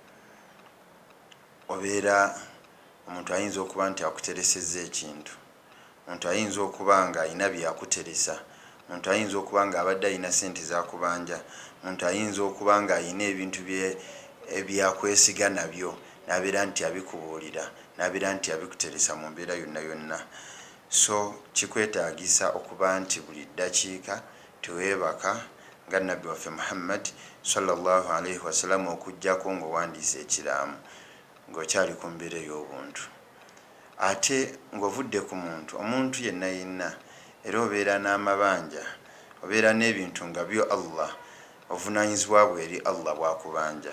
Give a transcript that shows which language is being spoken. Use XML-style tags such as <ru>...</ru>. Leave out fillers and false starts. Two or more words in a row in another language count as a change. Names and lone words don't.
<lg>Obeera omuntu ayinza okuba nti akuteresezza ekintu, omuntu ayinza okuba nga alina byakuteresa, omuntu ayinza okuba nga abadde alina sente zakubanja, omuntu ayinza okuba nga alina ebintu ebyakwesiga nabyo n'abeera nti abikubuulira, n'abeera nti abikuteresa mu mbeera yonna yonna. So kikwetaagisa okuba nti buli ddakiika teweebaka nga nabbi waffe Muhammad</lg> <ar>صلى الله عليه وسلم</ar> <lg>okujjako ng'owandiisa ekiraamu ng'okyali ku mbeera ey'obuntu. Ate ng'ovudde ku muntu, omuntu yenna yenna era obeera n'amabanja, obeera n'ebintu nga byo Allah, obuvunaanyizibwa bwe eri Allah bwakubanja.</lg>